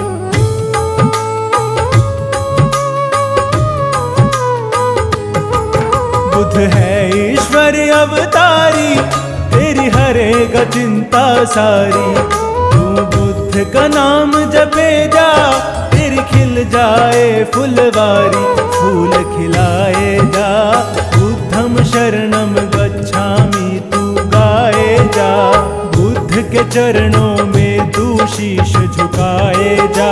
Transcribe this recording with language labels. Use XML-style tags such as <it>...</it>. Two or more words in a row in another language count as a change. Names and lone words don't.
<hi>बुद्ध है ईश्वर अवतारी, तेरी हरेगा चिंता सारी, तू बुद्ध का नाम जपे जा, तेरी खिल जाए फुलवारी, फूल खिलाए जा।</hi> <pi>बुद्धम शरणम गच्छामि</pi> <hi>तू गाए जा, बुद्ध के चरणों में तू शीश झुकाए जा।</hi>